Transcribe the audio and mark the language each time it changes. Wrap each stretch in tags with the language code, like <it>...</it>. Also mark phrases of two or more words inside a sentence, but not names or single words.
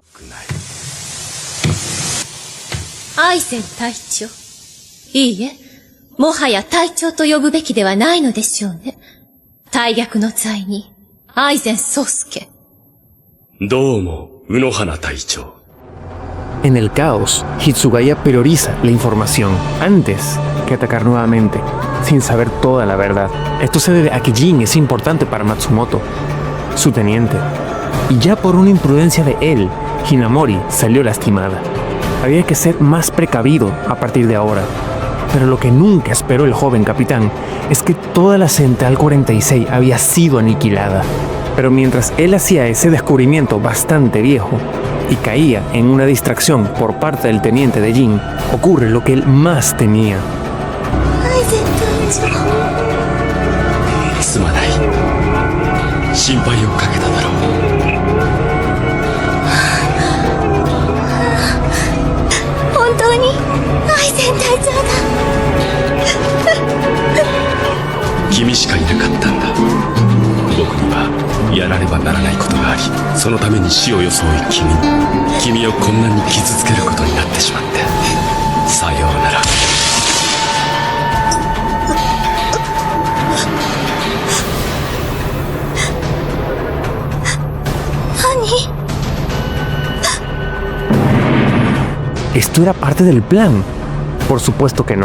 <ja>アイゼン隊長。いいえ、もはや隊長と呼ぶべきではないのでしょうね。大逆の罪人、アイゼン宗介。どうも、宇野花隊長。</ja> <es>En el caos, Hitsugaya prioriza la información antes que atacar nuevamente, sin saber toda la verdad. Esto se debe a que Jin es importante para Matsumoto, su teniente, y ya por una imprudencia de él, Hinamori salió lastimada. Había que ser más precavido a partir de ahora, pero lo que nunca esperó el joven capitán es que toda la Central 46 había sido aniquilada. Pero mientras él hacía ese descubrimiento bastante viejo y caía en una distracción por parte del teniente de Jin, ocurre lo que él más temía.</es> <ja>すまない。心配をかけただろう。本当にアイゼン隊長だ。君しかいなかったんだ。僕にはやらねばならないことがあり、そのために死を装い君をこんなに傷つけることになってしまって。さようなら。</ja> <es>¿Esto era parte del plan? Por supuesto que no.</es>